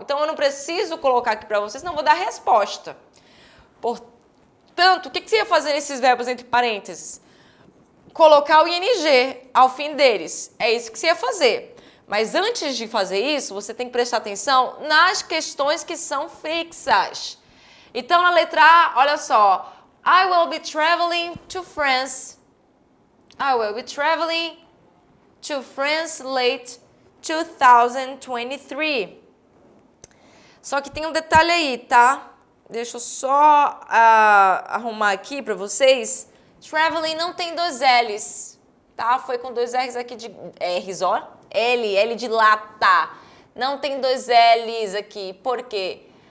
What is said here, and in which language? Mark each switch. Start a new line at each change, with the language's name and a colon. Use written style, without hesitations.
Portuguese: Então, eu não preciso colocar aqui para vocês, não vou dar resposta. Portanto, o que você ia fazer nesses verbos entre parênteses? Colocar o ing ao fim deles. É isso que você ia fazer. Mas antes de fazer isso, você tem que prestar atenção nas questões que são fixas. Então, na letra A, olha só.
English: I will be traveling to France. I will be traveling to France late 2023.
Portuguese: Só que tem um detalhe aí, tá? Deixa eu só arrumar aqui para vocês. Traveling não tem 2 L's, tá? Foi com 2 R's aqui de R's, ó. L de lata. Não tem 2 L's aqui. Por quê?